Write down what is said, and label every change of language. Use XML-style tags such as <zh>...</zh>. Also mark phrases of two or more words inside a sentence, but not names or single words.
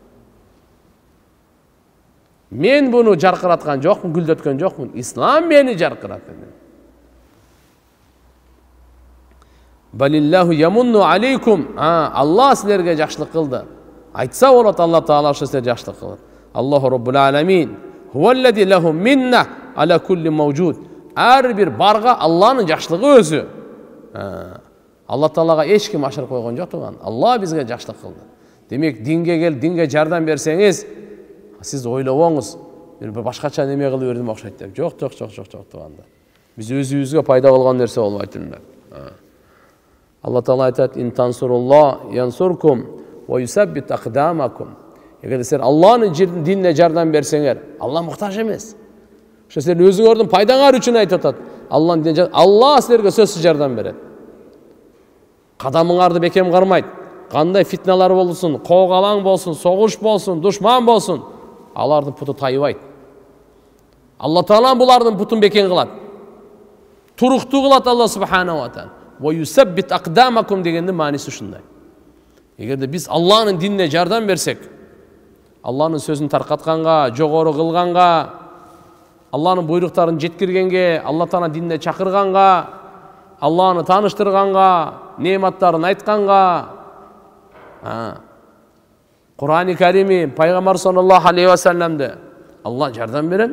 <ky>Мен bunu жаркыраткан жокмун, гүлдөткөн жокмун. İslam мени жаркыратты.</ky> <ar>بل الله يمن عليكم.</ar> <ky>Алла силерге жакшылык кылды. Айтса болот, Алла Таала силерге жакшылык кылды.</ky> <ar>الله رب العالمين. هو الذي له منة على كل موجود.</ar> <ky>Ар бир барга Алланын жакшылыгы өзү. Алла Таалага эч ким ашырып койгон жок турган. Алла бизге жакшылык кылды. Демек динге кел, динге жардам берсеңиз, сиз ойлобоңуз, бир башкача неме кылып бердим окшойт деп. Жок турганда. Биз өзүбүзгө пайда болгон нерсе болбойт эле. Алла Таала айтат:</ky> <ar>"إن تنصروا الله ينصركم ويثبت أقدامكم."</ar> <ky>Эгер силер Алланын динине жардам берсеңер, Алла муктаж эмес. Ошо силер өзүңөрдүн пайдаңар үчүн айтып атат. Алланын динине Алла силерге сөзсүз жардам берет. Кадамыңарды бекем кармайт. Кандай фитналар болсун, коогалаң болсун, согуш болсун, душман болсун, алардын путу тайбайт. Алла Таала булардын путун бекем кылат. Туруктуу кылат Алла</ky> <ar>سبحانه وتعالى. ويثبت أقدامكم</ar> <ky>дегендин мааниси ушундай. Эгерде биз Алланын динине жардам берсек, Алланын сөзүн таркатканга, жогору кылганга, Алланын буйруктарын жеткиргенге, Алла Таала динине чакырганга, Алланы тааныштырганга, нематтарын айтканга, Кур'ан-ы Карими, Пайгамбар</ky> <ar>صلى الله عليه وسلم</ar> <ky>Алла жардам берем.</ky>